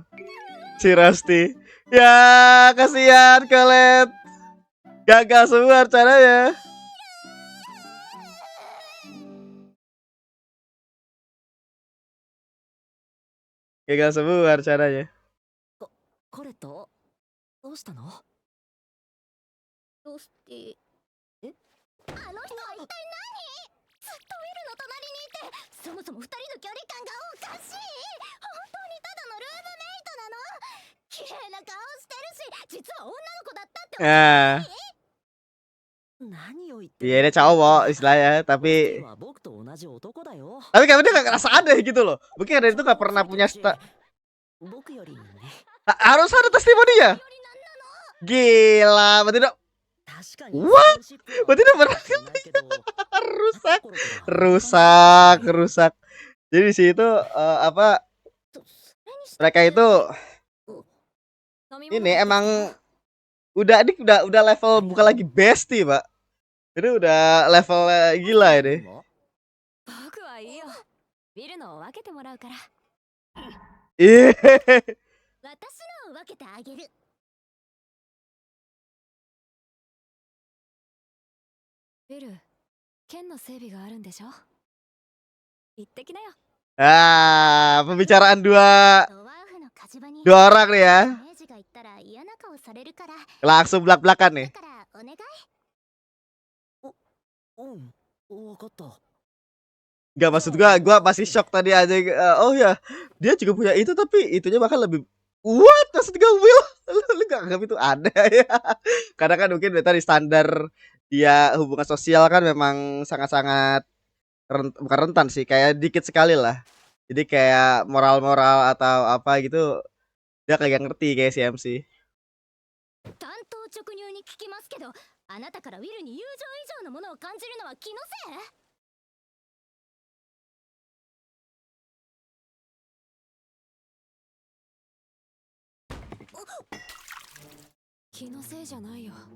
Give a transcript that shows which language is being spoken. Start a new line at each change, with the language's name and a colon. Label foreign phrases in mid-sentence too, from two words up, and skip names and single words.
Indonesian: Si Rusty. Ya, kasihan Colette. Gagal semua caranya. Gagal semua caranya.
Japanese: コレット、どうしたの？ロスティ。あの人は一体何？ずっとウィルの隣にいて、そもそも二人の距離感がおかしい。本当にただのルームメイトなの？綺麗な顔してるし、実は女の子だったってことない？何を言って
Indonesian: Iya, dia cowok istilahnya,
Japanese: ロスティ
Indonesian: tapi
Japanese: は僕と同じ男だよ。
Indonesian: kayak dia gak ngerasa aneh gitu loh. Mungkin ada itu gak pernah punya
Japanese: 僕よりね。
Indonesian: harus ada testimoninya. Gila, berarti udah
Japanese: 確かに。
Indonesian: What? Berarti udah berarti
Japanese: ないけど
Indonesian: rusak,
Japanese: 心から
Indonesian: rusak. Jadi di situ apa
Japanese: それにして
Indonesian: mereka itu
Japanese: 飲み
Indonesian: ini emang udah level bukan lagi bestie, Pak. Ini udah level gila ini.
Japanese: 僕はいいよ。ビルのを分けてもらうから。
Indonesian: Iya.
Japanese: 私のを分けてあげる。ビル、剣の整備があるんでしょ。行ってきなよ。
Indonesian: Ah, pembicaraan dua
Japanese: ドワーフの火事場に
Indonesian: dua orang nih ya.
Japanese: 明治が言ったら嫌な顔されるから。
Indonesian: Langsung belak-belakan nih.
Japanese: だからお願い。わかった。
Indonesian: Gak, maksud gua masih shock tadi aja. Oh ya, dia juga punya itu tapi itunya bahkan lebih. What? Maksud gue Will? Lu gak anggap itu aneh ya? Karena kan mungkin dari standar dia hubungan sosial kan memang sangat-sangat bukan rentan sih, kayak dikit sekali lah. Jadi kayak moral-moral atau apa gitu dia kayak ngerti kayak si MC.
Japanese: 単刀直入に聞きますけど、あなたからウィルに友情以上のものを感じるのは気のせい？気のせいじゃないよ。